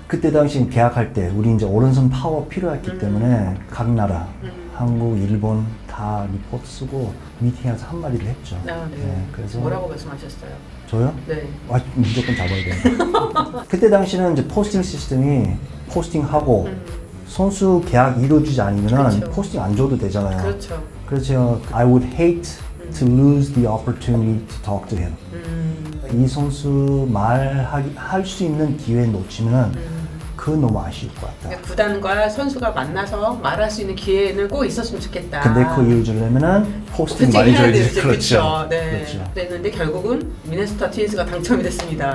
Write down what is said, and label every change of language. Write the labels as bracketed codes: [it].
[ko] 그때 당시 계약할 때 우리 이제 오른손 파워 필요했기 때문에 각 나라, 한국, 일본 다 리포트 쓰고 미팅해서 한마디를 했죠. 네. 예, 그래서 뭐라고 말씀하셨어요? 저요? 네. 무조건 잡아야 된다. 그때 당시는 이제 포스팅 시스템이 포스팅하고 선수 계약 이루어지지 않으면 그렇죠. 포스팅 안 줘도 되잖아요. 그렇죠. 그래서 제가 [en] I would hate to lose the opportunity to talk to him. [ko] 이 선수 할 수 있는 기회 놓치면 그건 너무 아쉬울 것 같다. 그러니까 구단과 선수가 만나서 말할 수 있는 기회는 꼭 있었으면 좋겠다. 근데 그 이유 주려면은 포스팅 많이 해야 줘야지. 되지. 그렇죠. 네. 그렇죠. 그랬는데 결국은 미네소타 트윈스가 당첨이 됐습니다.